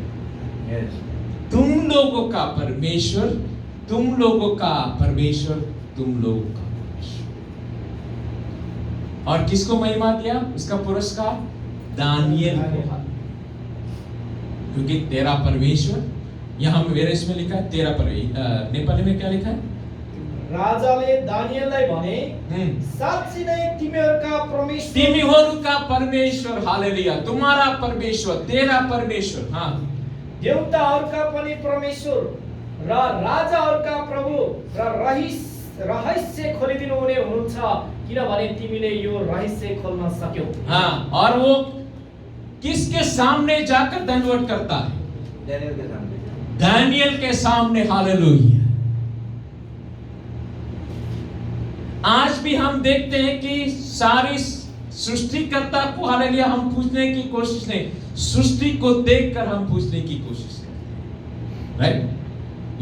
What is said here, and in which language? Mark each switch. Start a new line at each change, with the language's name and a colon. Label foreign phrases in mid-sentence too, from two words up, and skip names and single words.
Hindi: तुम लोगों का परमेश्वर, तुम लोगों का परमेश्वर, तुम लोगों का परमेश्वर। और किसको महिमा दिया? उसका पुरस्कार दानियल को, क्योंकि तेरा परमेश्वर, यहाँ मेरे इसमें लिखा है तेरा परमेश्वर, नेपाली में क्या लिखा है?
Nepali: राजाले दानियललाई भने साँच्चै नै तिमीहरूका परमेश्वर, तिमीहरूका परमेश्वर,
Hindi: हालेलुया, तुम्हारा परमेश्वर, तेरा परमेश्वर, हाँ,
Nepali: देवताहरूका पनि परमेश्वर र राजाहरूका प्रभु र रहस्य खोलिदिनु हुने हुनुहुन्छ, किनभने तिमीले यो रहस्य खोल्न सक्यौ।
Hindi: हाँ, और वो किसके सामने जाकर दंडवत करता है? दानियल के सामने, दानियल के सामने, हालेलुया। आज भी हम देखते हैं कि सारी सृष्टिकर्ता को, हालेलुया, हम पूछने की कोशिश नहीं, सृष्टि को देखकर हम पूछने की कोशिश करते हैं, राइट?